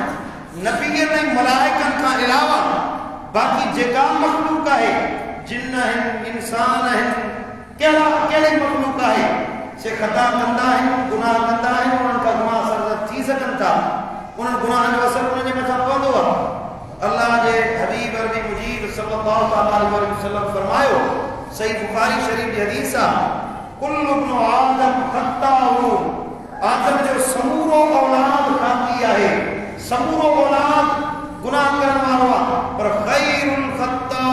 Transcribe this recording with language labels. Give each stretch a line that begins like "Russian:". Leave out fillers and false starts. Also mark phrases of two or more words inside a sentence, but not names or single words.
Sindhi: नबीअनि ऐं मलाइकनि खां अलावा बाक़ी जेका मखलूक आहे जिन आहिनि इंसान आहिनि कहिड़ी मखलूक आहे से ख़ता कंदा आहिनि गुनाह कंदा आहिनि उन्हनि खां गुनाह सरज़द थी सघनि था उन्हनि गुनाहनि जो असर उन्हनि जे मथां पवंदो आहे अल्लाह जे हबीब अरबी मुजीब
Arabic: صلى الله عليه وسلم
Sindhi: फरमायो सही बुखारी शरीफ जी हदीस आहे
Arabic: كل ابن آدم خطاء
Sindhi: आदम जो समूरो औलाद खाती आहे समूरो औलाद गुनाह करण वारो आहे पर खैरुल